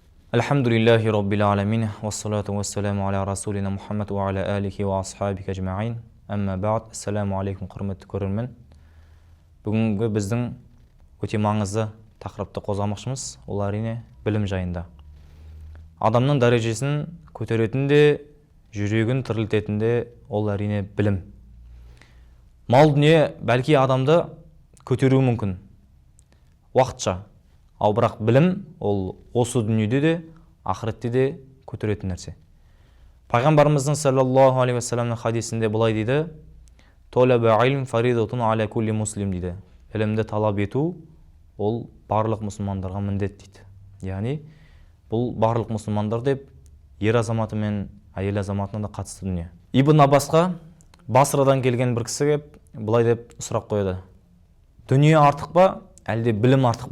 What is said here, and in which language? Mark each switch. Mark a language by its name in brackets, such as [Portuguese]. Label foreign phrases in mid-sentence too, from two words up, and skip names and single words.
[Arabic] الحمد لله رب العالمين والصلاة والسلام على رسولنا محمد وعلى آله وأصحابه أجمعين. أما بعد السلام عليكم [Kazakh] құрметті көрермен. Бүгінгі біздің өте маңызды тақырыпты қозғамақшымыз, ол әрине білім жайында. Адамның дәрежесін көтеретінде, жүрегін тірілтетінде ол әрине білім. Мал дүние бәлки адамды көтеруі мүмкін, уақытша. Ал бірақ білім ол осы дүниеде де, ақыретте де көтеретін нәрсе. Пайғамбарымыздың [Arabic] صلى الله عليه وسلم [Kazakh] хадисінде былай дейді: [Arabic] "طلب العلم فريضة على كل مسلم" [Kazakh] дейді. Білімді талап ету ол барлық мұсылмандарға міндет дейді. Яғни бұл барлық мұсылмандар деп ер азаматы мен әйел азаматына да қатысты дүние. Ибн Аббасқа Басрадан келген бір кісі кеп былай деп сұрақ қойды: "Дүние артық па, әлде білім артық па?"